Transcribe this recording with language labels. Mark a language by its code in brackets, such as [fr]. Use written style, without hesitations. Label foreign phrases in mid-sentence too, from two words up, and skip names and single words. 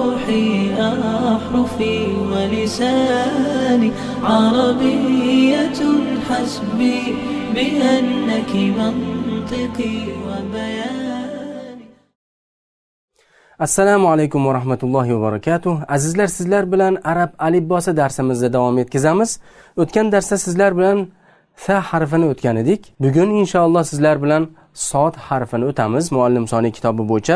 [ar] روحي أحرفي ولساني عربية حسبي بأنك منطقي وبياني. السلام عليكم ورحمة الله وبركاته. [uz] Azizlar, sizlar bilan arab alifbosi darsimizda davom etkazamiz. O'tgan darsda sizlar bilan fa harfini o'tgan edik. Bugun inshaalloh sizlar bilan sod harfini o'tamiz Muallim Soni kitobi bo'yicha.